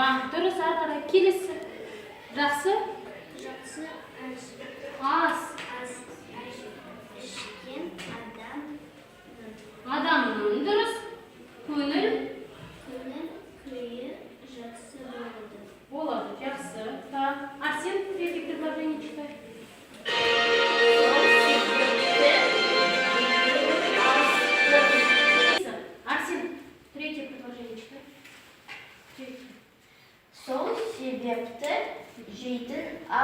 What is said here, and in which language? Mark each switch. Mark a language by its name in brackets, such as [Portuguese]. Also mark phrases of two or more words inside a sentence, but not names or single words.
[Kazakh] Дұрыс, ары қарай келесі. Жақсы? Ас. Адамның. Дұрыс. Көңіл. Болады. Жақсы. Арсен, [Russian] третье предложение читай. Арсен, третье предложение читай. [Kazakh] Сол себепті жейтін